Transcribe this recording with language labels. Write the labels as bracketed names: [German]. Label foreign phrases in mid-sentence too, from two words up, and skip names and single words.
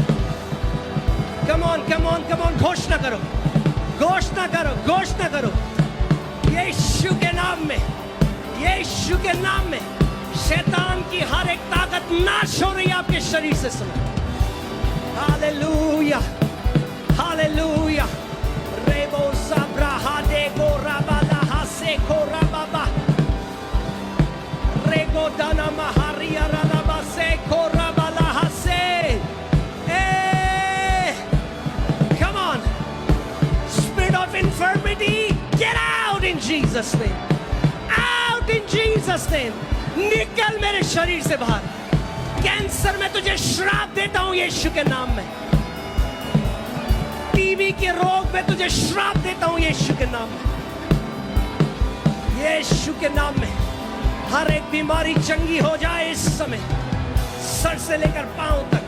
[English] come on, come on, come on, [Hindi] घोषणा करो, घोषणा करो, घोषणा करो। यीशु के नाम में, यीशु के नाम में शैतान की हर एक ताकत नाश हो रही है आपके शरीर से सुनो। हालेलुया, हालेलुया। रेबो साब्राहा दे गोराबाला हासे कोराबाबा रेगो दाना महारिया रालाबा से कोराबाला हासे। [English] Come on, spirit of infirmity, get out in Jesus' name, out in Jesus' name। [Hindi] निकल मेरे शरीर से बाहर। कैंसर में तुझे श्राप देता हूं यीशु के नाम में। टीबी के रोग में तुझे श्राप देता हूं यीशु के नाम में। यीशु के नाम में हर एक बीमारी चंगी हो जाए इस समय, सर से लेकर पांव तक।